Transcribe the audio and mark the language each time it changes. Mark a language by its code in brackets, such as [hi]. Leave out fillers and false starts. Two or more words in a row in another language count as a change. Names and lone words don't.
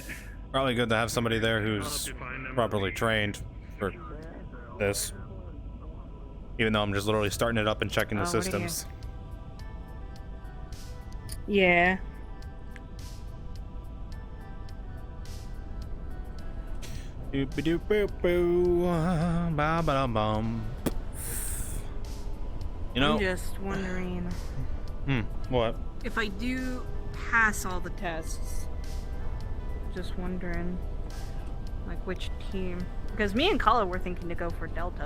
[en] Probably good to have somebody there who's properly trained for this. Even though I'm just literally starting it up and checking the Oh, what are you? systems. Yeah. Doopy doop boop boo. Ba ba dum bum. You know. I'm just wondering What? if I do pass all the tests. Just wondering, like, which team? Because me and Kala were thinking to go for Delta.